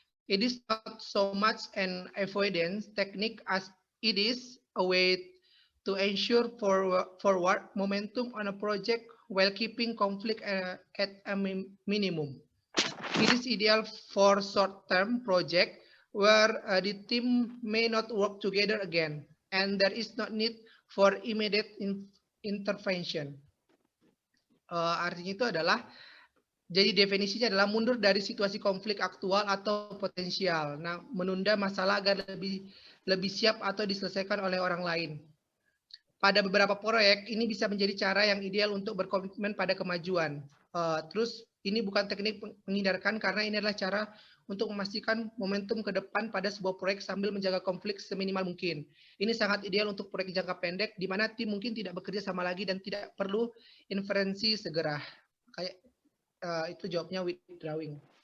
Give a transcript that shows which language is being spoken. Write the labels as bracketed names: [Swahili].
[English] It is not so much an avoidance technique as it is a way to ensure forward momentum on a project while keeping conflict at a minimum. It is ideal for short-term project where the team may not work together again, and there is not need for immediate intervention. [Indonesian] Artinya itu adalah, jadi definisinya adalah mundur dari situasi konflik aktual atau potensial. Nah, menunda masalah agar lebih siap atau diselesaikan oleh orang lain. Pada beberapa proyek, ini bisa menjadi cara yang ideal untuk berkomitmen pada kemajuan. Terus, ini bukan teknik menghindarkan karena ini adalah cara untuk memastikan momentum ke depan pada sebuah proyek sambil menjaga konflik seminimal mungkin. Ini sangat ideal untuk proyek jangka pendek, di mana tim mungkin tidak bekerja sama lagi dan tidak perlu intervensi segera. Kayak itu jawabnya withdrawing.